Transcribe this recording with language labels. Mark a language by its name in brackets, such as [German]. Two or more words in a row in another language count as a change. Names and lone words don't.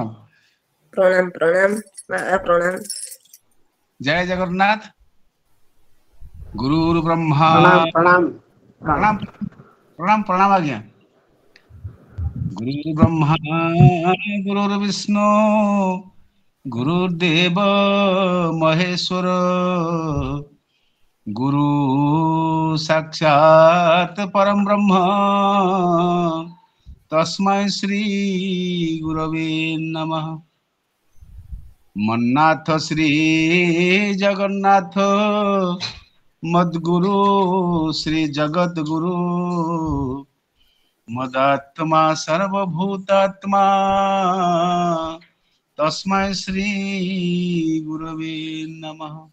[Odia] ପ୍ରଣାମ ପ୍ରଣାମ ପ୍ରଣାମ। ଜୟ ଜଗନ୍ନାଥ। [Sanskrit] ଗୁରୁ ବ୍ରହ୍ମା। [Odia] ପ୍ରଣାମ ପ୍ରଣାମ ପ୍ରଣାମ ପ୍ରଣାମ ଆଜ୍ଞା। [Sanskrit] ଗୁରୁ ବ୍ରହ୍ମା ଗୁରୁ ବିଷ୍ଣୁ गुरुदेव महेश्वर गुरु साक्षात् परम ब्रह्म तस्मै श्री गुरवे नमः। मन्नाथ श्री जगन्नाथ मद्गुरु श्री जगत गुरु मदात्मा सर्वभूतात्मा तस्मै श्री गुरवे नमः।